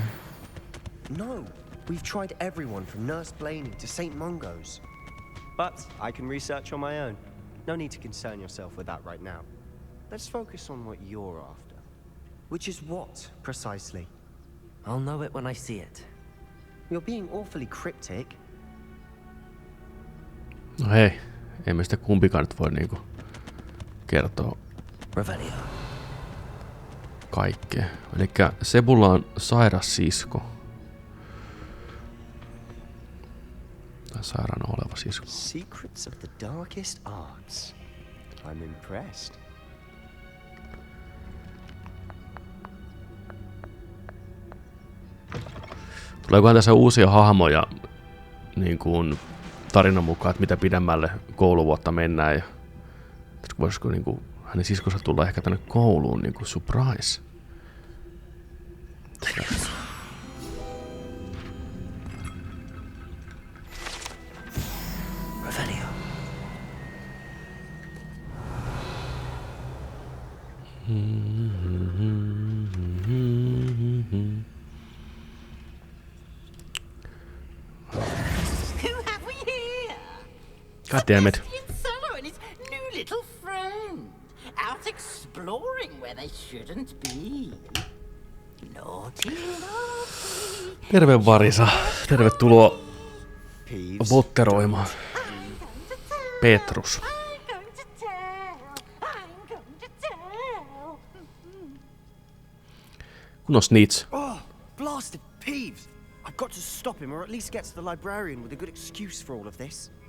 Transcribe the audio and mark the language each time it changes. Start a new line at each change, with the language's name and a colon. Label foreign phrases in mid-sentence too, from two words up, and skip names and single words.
English: No, we've tried everyone from Nurse Blaney to St. Mungo's. But I can research on my own. No need to concern yourself with that right now. Let's focus on what you're after. Which is what, precisely? I'll know it when I see it. You're being awfully cryptic.
Finnish: No hei, ei me sitä kumpikaan nyt voi niinku kertoa
English: Revelio.
Finnish: Kaikkea. Elikkä Sebulla on sairas sisko. Tai sairaana oleva sisko.
English: Secrets of the darkest arts. I'm impressed.
Finnish: Tuleekohan tässä uusia hahmoja niin kuin tarinan mukaan, että mitä pidemmälle kouluvuotta mennään ja voisiko niin kuin hänen siskonsa tulla ehkä tänne kouluun niin kuin surprise.
English: Revelio. God damn it. And his new little friend. Out exploring where they shouldn't be. Naughty, naughty.
Finnish: Terve Varisa. Tervetuloa Potteroimaan. Petrus. Kun on snitch.
English: Oh, blasted Peeves! I've got to stop him, or at least get to the librarian with a good excuse for all of this.